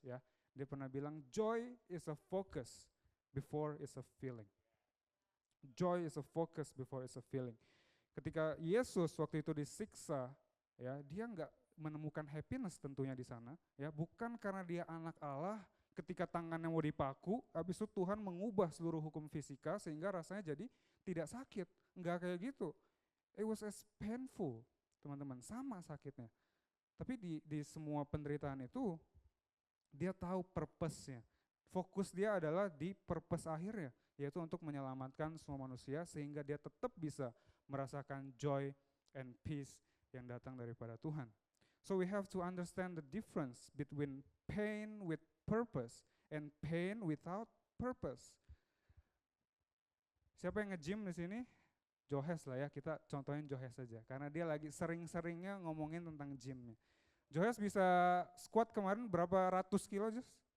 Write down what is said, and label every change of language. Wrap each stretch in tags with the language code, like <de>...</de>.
<en>Ya,</en> <id>dia pernah bilang</id> <en>joy is a focus before it's a feeling. Joy is a focus before it's a feeling.</en> <id>Ketika Yesus waktu itu disiksa, ya, dia nggak menemukan happiness tentunya di sana, ya, bukan karena dia anak Allah. Ketika tangannya mau dipaku, habis itu Tuhan mengubah seluruh hukum fisika sehingga rasanya jadi tidak sakit, nggak kayak gitu.</id> <en>It was as painful, teman-teman,</en> <id>sama sakitnya. Tapi di semua penderitaan itu, dia tahu purpose-nya. Fokus dia adalah di purpose akhirnya, yaitu untuk menyelamatkan semua manusia sehingga dia tetap bisa merasakan joy and peace yang datang daripada Tuhan.</id> <en>So we have to understand the difference between pain with purpose and pain without purpose.</en> <id>Siapa yang nge-gym di sini? Johes lah ya, kita contohin Johes saja. Karena dia lagi sering-seringnya ngomongin tentang gymnya. Johes bisa squat kemarin berapa ratus kilo, Jos?</id>